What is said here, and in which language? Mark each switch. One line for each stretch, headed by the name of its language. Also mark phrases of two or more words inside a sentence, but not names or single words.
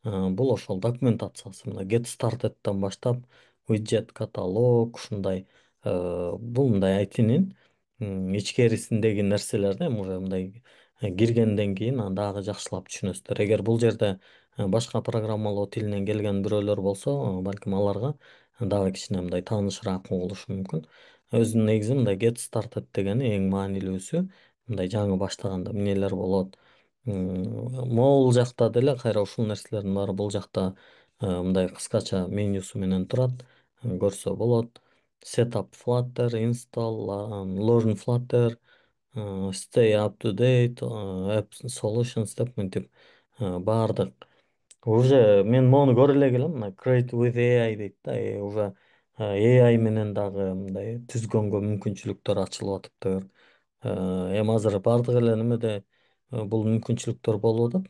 Kyrgyz: Бул ошол документациясы мына
English: get started'тан
Kyrgyz: баштап widget каталог ушундай бул мындай айтинин ичкерисиндеги нерселер да, эми уже мындай киргенден кийин аны дагы жакшылап түшүнөсүздөр. Эгер бул жерде башка программалоо тилинен келген бирөөлөр болсо, балким аларга дагы кичине мындай таанышыраак угулушу мүмкүн. Өзүнүн негизи мындай
English: get started
Kyrgyz: дегени эң маанилүүсү, мындай жаңы баштаганда эмнелер болот. Могул жакта деле кайра ушул нерселердин баары бул жакта мындай кыскача менюсу менен турат. Көрсө болот.
English: Setup Flutter, install, learn Flutter, stay up to date, app solutions
Kyrgyz: деп мынтип баардык. Уже мен мону көрө эле келем, мына
English: Create with AI
Kyrgyz: дейт да, уже AI менен дагы мындай түзгөнгө мүмкүнчүлүктөр ачылып атыптыр. Эми азыр баардык эле немеде бул мүмкүнчүлүктөр болуп атат.